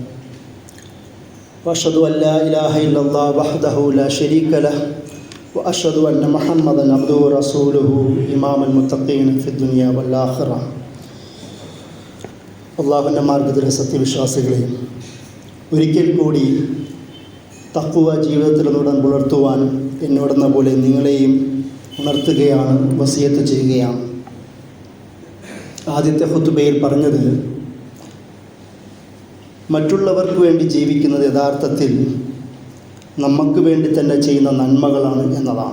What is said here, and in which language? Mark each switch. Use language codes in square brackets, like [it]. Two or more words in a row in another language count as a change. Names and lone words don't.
[ar] وأشهد أن لا إله إلا الله وحده لا شريك له وأشهد أن محمدا عبده ورسوله إمام المتقين في الدنيا والآخرة. [ml] അള്ളാഹുവിൻ്റെ മാർഗ്ഗത്തിലെ സത്യവിശ്വാസികളെയും ഒരിക്കൽ കൂടി തഖ്വ ജീവിതത്തിലൂടെ പുലർത്തുവാൻ എന്നോടെന്ന പോലെ നിങ്ങളെയും ഉണർത്തുകയാണ്, വസിയത്ത് ചെയ്യുകയാണ്. ആദ്യത്തെ ഖുതുബയിൽ പറഞ്ഞത് മറ്റുള്ളവർക്ക് വേണ്ടി ജീവിക്കുന്നത് യഥാർത്ഥത്തിൽ നമുക്ക് വേണ്ടി തന്നെ ചെയ്യുന്ന നന്മകളാണ് എന്നതാണ്.